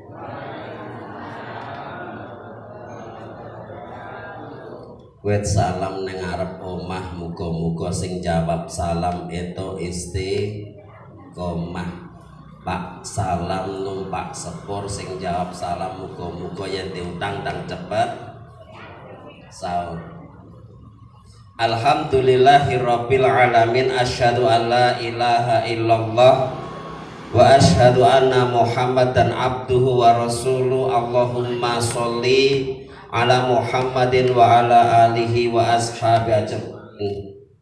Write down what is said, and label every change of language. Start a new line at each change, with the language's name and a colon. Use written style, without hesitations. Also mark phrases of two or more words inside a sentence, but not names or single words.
Javanese: Wet salam neng arep omah, muga-muga sing jawab salam itu istiqomah. Pak salam numpak sepur, sing jawab salam muga-muga yen diutang dan cepet saur.
Arabic: الحمد لله رب العالمين، أشهد أن لا إله إلا الله وأشهد أن محمدا عبده ورسوله. اللهم صل على محمد وعلى آله وأصحابه أجمعين.